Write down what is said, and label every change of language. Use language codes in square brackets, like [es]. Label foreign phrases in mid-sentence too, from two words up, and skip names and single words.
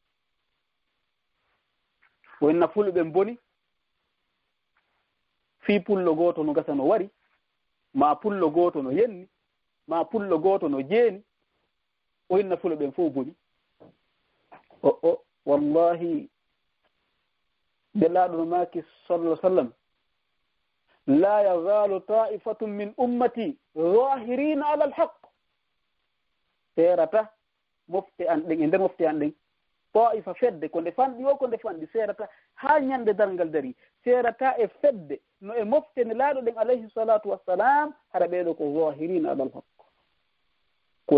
[ff] o hinna fulɓe ɓen boni fii pullo gooto no gasa no wari ma pullo gooto no yenni ma pullo gooto no jeeni o hinna fulɓe ɓen fof boni wallahi belaaɗo no maaki [ar] صلى الله سلم لا يزال طائفة من أمتي ظاهرين على الحق [ff] serata mofte an ɗen e nder mofte an ɗen taifa fedde ko nde fanɗi o ko nde fanɗi seerata haa ñande darngal dari seerata e fedde no e moftene laaɗo ɗen [ar] عليه الصلاة والسلام [ff] hara ɓeeɗo ko [ar] ظاهرين على [ff] hakko ko